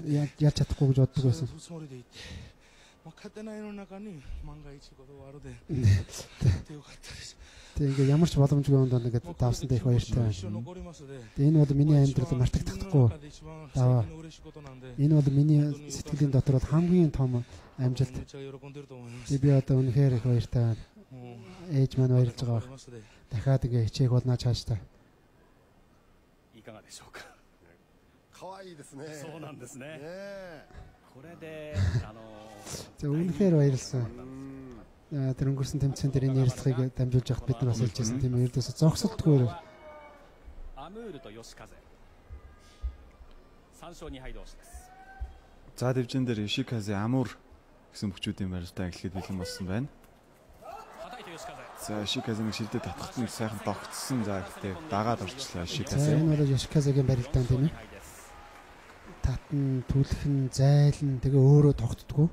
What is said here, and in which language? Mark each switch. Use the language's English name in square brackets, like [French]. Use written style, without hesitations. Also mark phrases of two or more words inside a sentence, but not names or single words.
[Mongolian] Ялж чадахгүй гэж боддог байсан. Тэгээ ямар ч боломжгүй юм даа ингээд давсан дэх баяртай байна. Энэ бол миний амьдрал мартагдахгүй даваа. Энэ бол миний сэтгэлийн дотор бол хамгийн том амжилт. Би одоо үнэхээр их баяртай байна. Ээж маань баярлж байгаа. Дахиад ингээ хичээх болно чааштай. [Japanese] いかがでしょうか。可愛いですね。そうなんですね。これで [Mongolian] үнэхээр баярлсан. Тэр өнгөрсөн тэмцээн дээр энэ ярилцлагыг дамжуулж явах бид нар бас хэлжсэн тийм ээ. Ердөөсө зогсолтгүй. [Japanese] Амур とЙошиказе. 3勝2敗同士です。 [Mongolian] За дэвжин дээр Йошиказе, Амур гэсэн бүхчүүдийн барилтаа эхлэхэд бэлэн болсон байна. За Йошиказений шилдэд татхад нь сайхан тогтсон. За гэхдээ дагаад орчлоо Йошиказе. Энэ бол Йошиказегийн барилтаа тийм ээ. Татн, түлхэн, зайлн тэгээ өөрөө тогтдгоо.